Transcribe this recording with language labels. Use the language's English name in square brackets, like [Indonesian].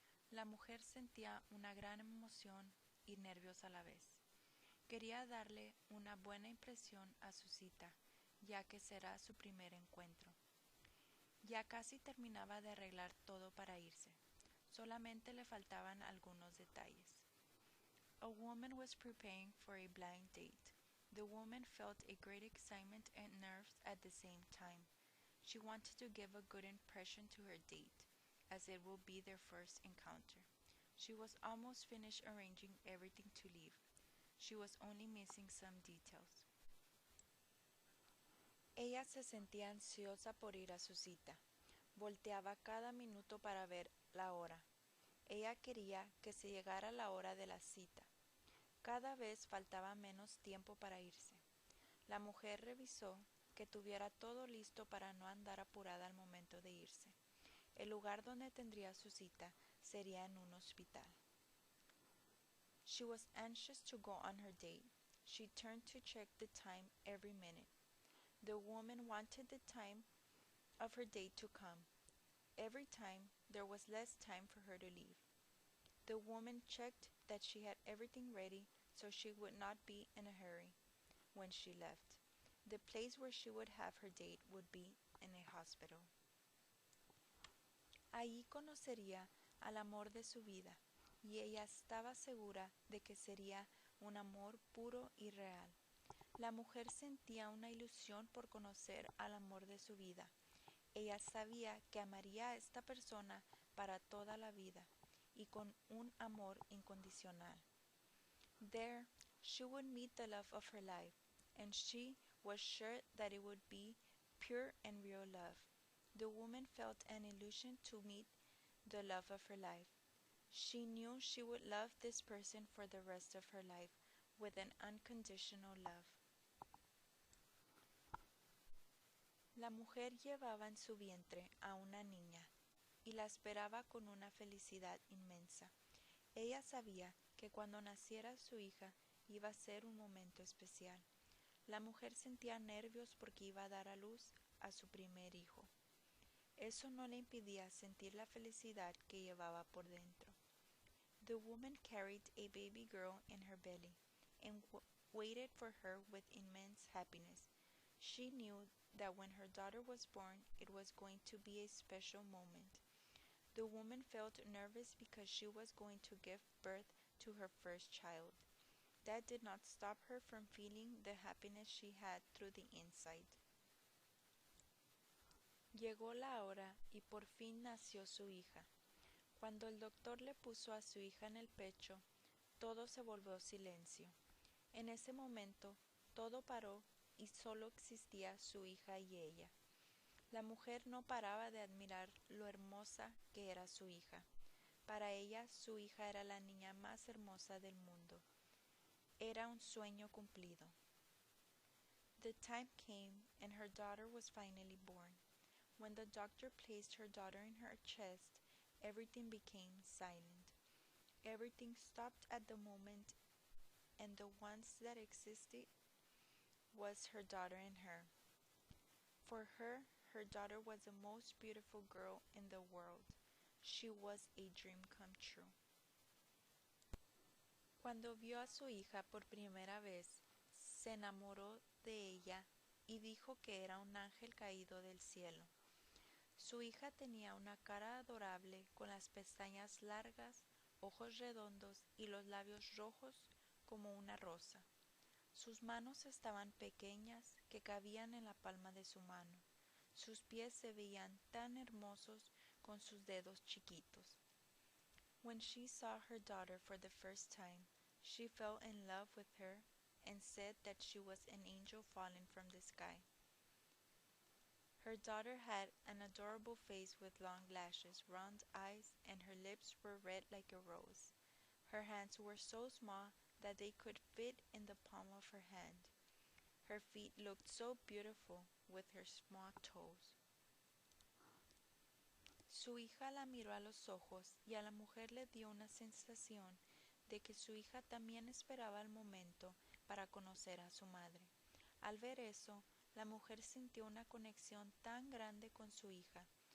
[Spanish] La mujer sentía una gran emoción y nervios a la vez. Quería darle una buena impresión a su cita, ya que será su primer encuentro. Ya casi terminaba de arreglar todo para irse. Solamente le faltaban algunos detalles. [English] A woman was preparing for a blind date. The woman felt a great excitement and nerves at the same time. She wanted to give a good impression to her date, as it will be their first encounter. She was almost finished arranging everything to leave. She was only missing some details. [Spanish] Ella se sentía ansiosa por ir a su cita. Volteaba cada minuto para ver la hora. Ella quería que se llegara la hora de la cita. Cada vez faltaba menos tiempo para irse. La mujer revisó que tuviera todo listo para no andar apurada al momento de irse. El lugar donde tendría su cita sería en un hospital. [English] She was anxious to go on her date. She turned to check the time every minute. The woman wanted the time of her date to come. Every time, there was less time for her to leave. The woman checked that she had everything ready so she would not be in a hurry when she left. The place where she would have her date would be in a hospital. [Spanish] Allí conocería al amor de su vida, y ella estaba segura de que sería un amor puro y real. La mujer sentía una ilusión por conocer al amor de su vida. Ella sabía que amaría a esta persona para toda la vida y con un amor incondicional. [English] There, she would meet the love of her life, and she was sure that it would be pure and real love. The woman felt an illusion to meet the love of her life. She knew she would love this person for the rest of her life with an unconditional love. [Spanish] La mujer llevaba en su vientre a una niña y la esperaba con una felicidad inmensa. Ella sabía que cuando naciera su hija iba a ser un momento especial. La mujer sentía nervios porque iba a dar a luz a su primer hijo. Eso no le impedía sentir la felicidad que llevaba por dentro. [English] The woman carried a baby girl in her belly and waited for her with immense happiness. She knew that when her daughter was born, it was going to be a special moment. The woman felt nervous because she was going to give birth to her first child. That did not stop her from feeling the happiness she had through the inside. [Spanish] Llegó la hora y por fin nació su hija. Cuando el doctor le puso a su hija en el pecho, todo se volvió silencio. En ese momento, todo paró y solo existía su hija y ella. La mujer no paraba de admirar lo hermosa que era su hija. Para ella, su hija era la niña más hermosa del mundo. Era un sueño cumplido. [English] The time came and her daughter was finally born. When the doctor placed her daughter in her chest, everything became silent. Everything stopped at the moment, and the once that existed was her daughter and her. For her, her daughter was the most beautiful girl in the world. She was a dream come true. [Spanish] Cuando vio a su hija por primera vez, se enamoró de ella y dijo que era un ángel caído del cielo. Su hija tenía una cara adorable con las pestañas largas, ojos redondos y los labios rojos como una rosa. Sus manos estaban pequeñas que cabían en la palma de su mano. Sus pies se veían tan hermosos con sus dedos chiquitos. [English] When she saw her daughter for the first time, she fell in love with her and said that she was an angel fallen from the sky. Her daughter had an adorable face with long lashes, round eyes, and her lips were red like a rose. Her hands were so small that they could fit in the palm of her hand. Her feet looked so beautiful with her small toes. [Spanish] Su hija la miró a los ojos y a la mujer le dio una sensación de que su hija también esperaba el momento para conocer a su madre. Al ver eso, la mujer sintió una conexión tan grande con su hija.